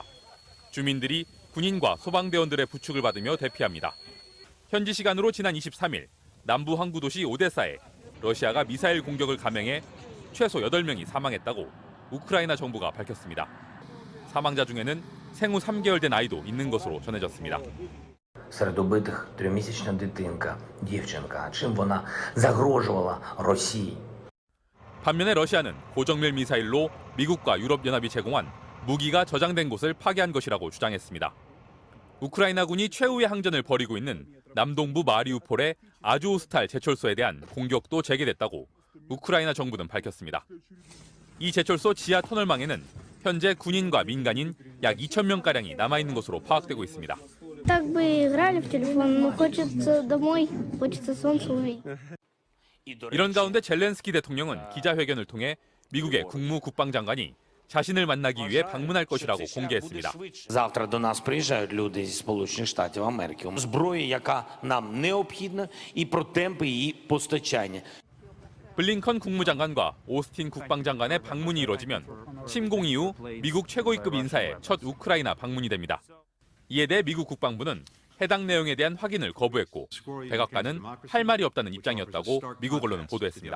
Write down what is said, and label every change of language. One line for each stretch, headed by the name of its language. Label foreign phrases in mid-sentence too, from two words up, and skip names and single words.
Korean: 주민들이 군인과 소방대원들의 부축을 받으며 대피합니다. 현지 시간으로 지난 23일 남부 항구 도시 오데사에 러시아가 미사일 공격을 감행해 최소 8명이 사망했다고 우크라이나 정부가 밝혔습니다. 사망자 중에는 생후 3개월 된 아이도 있는 것으로 전해졌습니다.
Ukrainian: Серед убитих 3-місячна дитинка, дівчинка. Чим вона загрожувала Росії?
Korean: 반면에 러시아는 고정밀 미사일로 미국과 유럽연합이 제공한 무기가 저장된 곳을 파괴한 것이라고 주장했습니다. 우크라이나군이 최후의 항전을 벌이고 있는 남동부 마리우폴의 아조스탈 제철소에 대한 공격도 재개됐다고 우크라이나 정부는 밝혔습니다. 이 제철소 지하 터널망에는 현재 군인과 민간인 약 2,000명가량이 남아있는 것으로 파악되고 있습니다. 이런 가운데 젤렌스키 대통령은 기자회견을 통해 미국의 국무국방장관이 자신을 만나기 위해 방문할 것이라고 공개했습니다.
Ukrainian: Завтра до нас приїжджають люди зі Сполучених Штатів Америки. Зброї, яка нам необхідна, і про темпи її постачання.
Korean: 블링컨 국무장관과 오스틴 국방장관의 방문이 이뤄지면 침공 이후 미국 최고위급 인사의 첫 우크라이나 방문이 됩니다. 이에 대해 미국 국방부는 해당 내용에 대한 확인을 거부했고 백악관은 할 말이 없다는 입장이었다고 미국 언론은 보도했습니다.